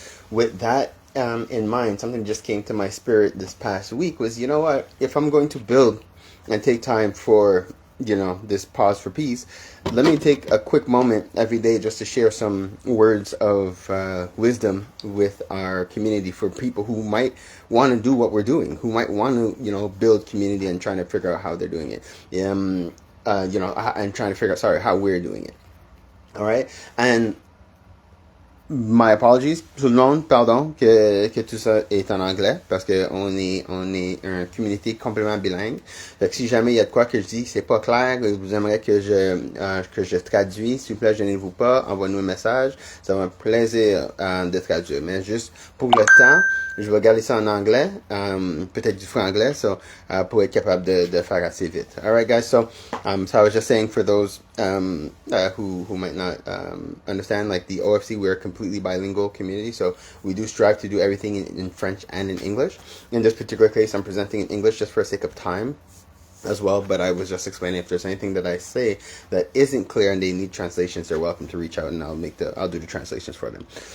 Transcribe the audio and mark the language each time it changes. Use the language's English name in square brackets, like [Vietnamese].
[English] With that in mind, something just came to my spirit this past week was, you know what, if I'm going to build and take time for this pause for peace, let me take a quick moment every day just to share some words of wisdom with our community, for people who might want to do what we're doing, who might want to build community and trying to figure out how they're doing it, and trying to figure out how we're doing it. All right. And my apologies, [French] tout le monde, pardon que tout ça est en anglais, parce que on est un communauté complètement bilingue. Fait que si jamais il y a de quoi que je dis c'est pas clair, que vous aimeriez que je traduis, s'il vous plaît, gênez-vous pas, envoyez-nous un message, ça va me plaisir de traduire. Mais juste pour le temps, je vais garder ça en anglais, peut-être du franglais, pour être capable de faire assez vite. [English] All right, guys. So I was just saying, for those who might not understand, like the OFC, we're a completely bilingual community, so we do strive to do everything in French and in English. In this particular case, I'm presenting in English just for the sake of time as well, but I was just explaining, if there's anything that I say that isn't clear and they need translations, they're welcome to reach out, and I'll do the translations for them.